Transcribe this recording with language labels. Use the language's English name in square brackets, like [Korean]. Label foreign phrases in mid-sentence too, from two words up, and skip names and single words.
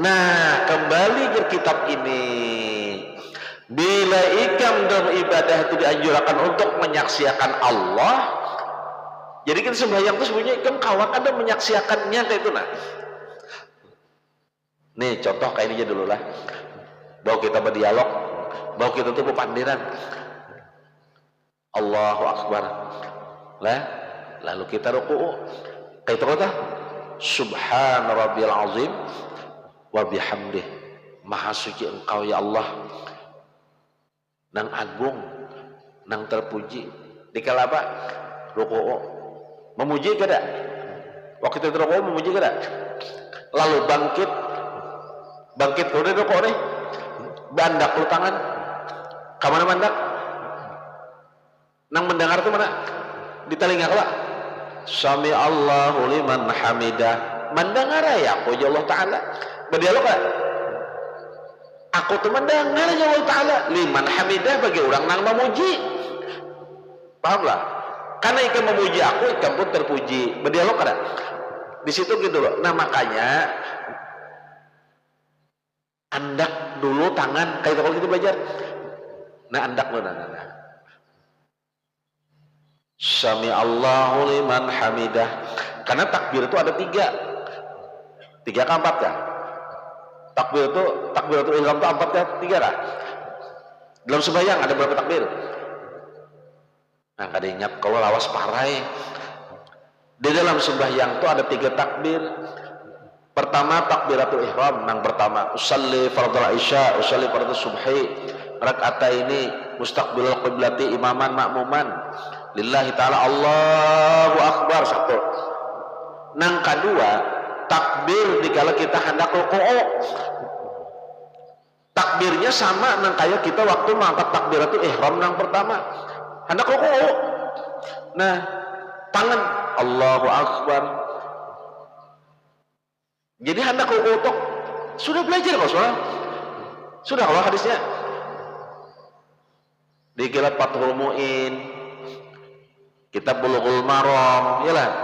[Banjar] Nah, kembali ke kitab ini. Bila ikam dalam ibadah itu dianjurkan untuk menyaksikan Allah, jadi kita sembahyang itu sebenarnya ikam kawan ada menyaksikannya kayak itu nah. Nih contoh kayak ini aja dulu lah. Bahwa kita berdialog, bahwa kita tuh berpandiran. [Arabic] الله أكبر. [Banjar] lah lalu kita ruku'u kayak kata [Arabic] سبحان ربي العظيم وبحمده, [Banjar] maha suci engkau ya Allah, nang agung, nang terpuji. Dikala apa? Ruku'u memuji kada? Waktu itu ruku'u memuji kada? Lalu bangkit udah ruku'u nih, bandak lu tangan, kamana bandak? Nang mendengar tuh mana? Di telinga kala [Arabic] سمع الله لمن حمده, [Banjar] mendengar ya aku ya Allah Ta'ala berdialog kan? Aku tuh mendengar ya Allah Ta'ala [Arabic] لمن حمده, [Banjar] bagi orang nang memuji, paham lah? Karena ikan memuji aku, ikan pun terpuji, berdialog kan? Di situ gitu loh. Nah makanya andak dulu tangan kayak kalau kita belajar, nah andak lo nah. [Arabic] سمع الله لمن حمده. [Banjar] Karena takbir itu ada tiga ke empat kan? Takbiratul ihram itu empat kan? Tiga lah. Dalam sembahyang ada berapa takbir? Nah kada ingat kalau lawas parai. Di dalam sembahyang itu ada 3 takbir. Pertama takbiratul ihram, yang pertama [Arabic] أصلي فرض العشاء أصلي فرض الصبح ركعتين مستقبل القبلة إماما مأموما لله تعالى الله أكبر, [Banjar] satu. Nang kedua takbir dikala kita hendak ruku'u, takbirnya sama nang kayak kita waktu mengangkat takbiratul ihram nang pertama hendak ruku'u. Nah tangan [Arabic] الله أكبر, [Banjar] jadi hendak ruku'u tok sudah belajar kok soalnya sudah kalau hadisnya di kitab Fathul Mu'in, kitab Bulughul Maram, ya lah.